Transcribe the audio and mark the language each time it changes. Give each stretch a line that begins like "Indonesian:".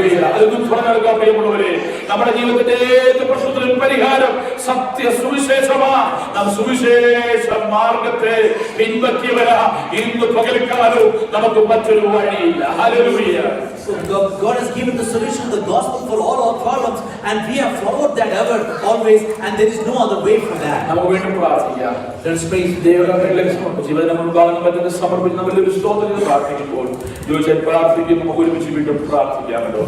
Malayalam: അതൊന്നും തുറന്നെടുക്കാൻ പ്രിയമുള്ളവരെ, നമ്മുടെ ജീവിതത്തിന്റെ ഏത് പ്രശ്നത്തിനും പരിഹാരം സത്യ സുവിശേഷമാണ്. നാം സുവിശേഷ മാർഗത്തെ പിൻപറ്റിയവരാ. ഇന്ന് പകൽക്കാലവും നമുക്ക് മറ്റൊരു വഴിയില്ല. Hallelujah.
English: So God has given the solution of the gospel for all our problems, and we have followed that ever always, and there is no other way for that.
Malayalam: നമുക്ക് വീണ്ടും പ്രാർത്ഥിക്കാം.
English: Let's praise
Malayalam: ജീവനം മുൻപാകുന്ന പറ്റുന്ന സമർപ്പിച്ച് നമ്മൾ ഒരു സ്തോത്രം ചെയ്ത് പ്രാർത്ഥിക്കുമ്പോൾ ചോദിച്ചാൽ പ്രാർത്ഥിക്കും. നമുക്ക് ഒരുമിച്ച് വീണ്ടും പ്രാർത്ഥിക്കാമല്ലോ.